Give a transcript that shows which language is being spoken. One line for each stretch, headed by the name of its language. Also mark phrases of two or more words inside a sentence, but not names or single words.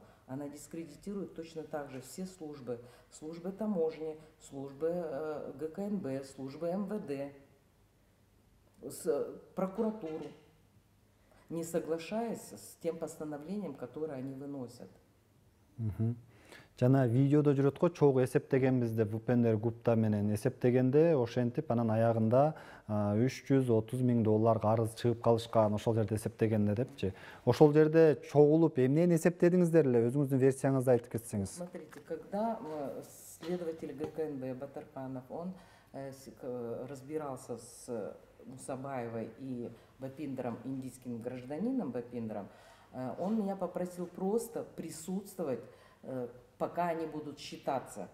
Russian: Она дискредитирует точно так же все службы. Службы таможни, службы ГКНБ, службы МВД, прокуратуру, не соглашаясь с тем постановлением, которое они выносят.
Kyrgyz: Жана видеодо жүрөт го, чогуу эсептегенбиз деп Бупендер Гупта менен эсептегенде ошентип анан аягында 330 миң доллар карыз чыгып калышкан, ошол жерде эсептегенде депчи. Ошол жерде чогулуп эмнени эсептедиңиздер эле, өзүңүздүн версияңызды айтып кетсеңиз.
Russian: Смотрите, когда следователь ГКНБ Батарханов, он разбирался с Мусабаевой и Бапиндером, индийским гражданином Бапиндером, он меня попросил просто присутствовать, пока они будут считаться.